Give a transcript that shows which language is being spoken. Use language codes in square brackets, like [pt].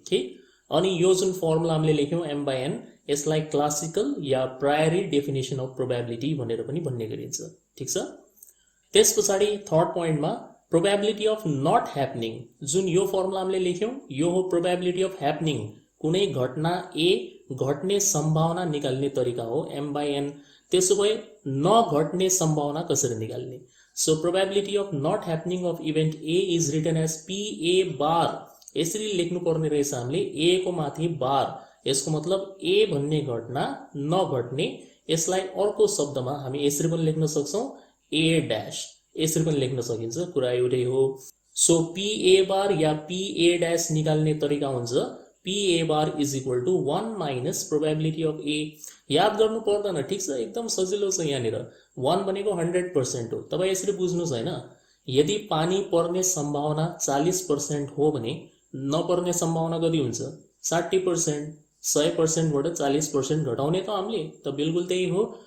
[ne] ठीक, अनि यो जुन फर्मुला हामीले लेख्यौं M/N यसलाई classical yeah प्रायोरी definition of probability भनेर पनि भन्ने गरिन्छ. ठीक छ? त्यसपछि थर्ड पोइन्टमा प्रोबेबिलिटी अफ नट ह्यापनिङ, जुन यो फर्मुला हामीले लेख्यौं यो हो प्रोबेबिलिटी अफ ह्यापनिङ. कुनै घटना A घट्ने सम्भावना निकाल्ने तरिका हो M/N. त्यसो भए नघट्ने सम्भावना कसरी निकाल्ने? [en] So probability of not happening of event A is written as PA bar. [ne] यसरी लेख्नु पर्ने रहेछ हामीले A को माथि बार. यसको मतलब A भन्ने घटना नघट्ने. यसलाई अर्को शब्दमा हामी यसरी पनि लेख्न सक्छौं A dash. यसरी पनि लेख्न सकिन्छ, कुरा एउटै हो. [en] so PA bar या PA dash [ne] निकाल्ने तरिका हुन्छ [en] PA bar is equal to 1 minus probability of A. [ne] याद गर्नु पर्दैन, ठीक छ, एकदम सजिलो छ. यहाँनिर 1 भनेको 100% हो. तपाई यसरी बुझ्नुस् हैन, यदि पानी पर्ने सम्भावना 40% हो भने नपर्ने सम्भावना कति हुन्छ 60%. 100% बाट 40% घटाउने त हामीले त बिल्कुल त्यही हो.